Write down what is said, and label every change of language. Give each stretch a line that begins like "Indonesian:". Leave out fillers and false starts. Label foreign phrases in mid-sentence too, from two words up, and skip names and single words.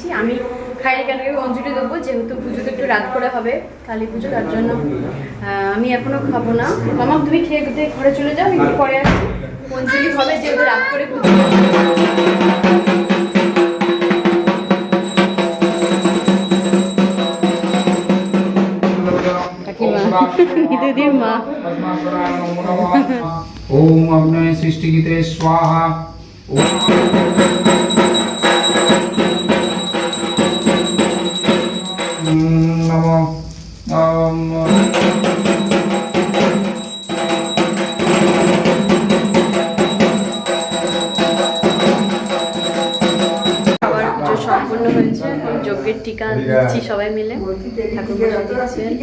Bangla: আমি খাইয়ে কেন অঞ্জলি দেবো, যেহেতু পুজোতে একটু রাত করে হবে, কালী পুজো, তার জন্য আমি এখনো খাবো না। মামা তুমি খেয়ে দিয়ে ঘরে চলে যাও, একটু পরে আসি, অঞ্জলি হবে যেহেতু রাত করে পুজো। দিদির মা।
Sanskrit: ओम अग्नये सृष्टिगीते स्वाहा। नमो
Bangla: খাবার পুজো সম্পূর্ণ হয়েছে, এখন যজ্ঞের টিকা দিচ্ছি সবাই মিলে, ঠাকুর পুজো দিচ্ছে।